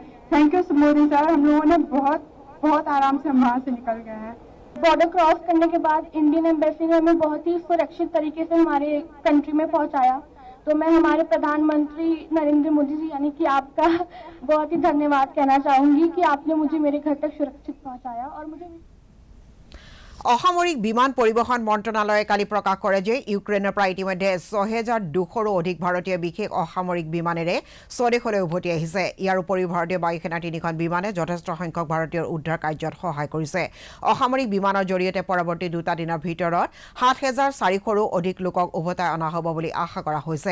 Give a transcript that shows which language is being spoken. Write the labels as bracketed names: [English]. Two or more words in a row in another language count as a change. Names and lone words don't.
[English] thank you [Hindi] मोदी सर, हम लोगों ने बहुत आराम से हम वहाँ से निकल गए हैं। [English] border cross [Hindi] करने के बाद [English] Indian embassy [Hindi] ने हमें बहुत ही सुरक्षित तरीके से हमारे कंट्री में पहुंचाया। तो मैं हमारे प्रधानमंत्री नरेंद्र मोदी जी यानी कि आपका बहुत ही धन्यवाद कहना चाहूंगी कि आपने मुझे मेरे घर तक सुरक्षित पहुंचाया। और मुझे [Assamese] অসামৰিক বিমান পৰিবহণ মন্ত্ৰণালয়ে কালি প্ৰকাশ কৰে যে ইউক্ৰেইনৰ পৰা ইতিমধ্যে ৬,২০০ৰো অধিক ভাৰতীয় বিশেষ অসামৰিক বিমানেৰে স্বদেশলৈ উভতি আহিছে। ইয়াৰ উপৰিও ভাৰতীয় বায়ুসেনাৰ 3খন বিমানে যথেষ্ট সংখ্যক ভাৰতীয়ৰ উদ্ধাৰ কাৰ্যত সহায় কৰিছে। অসামৰিক বিমানৰ জৰিয়তে পৰৱৰ্তী 2টা দিনৰ ভিতৰত ৭,৪০০ৰো অধিক লোকক উভতাই অনা হ'ব বুলি আশা কৰা হৈছে।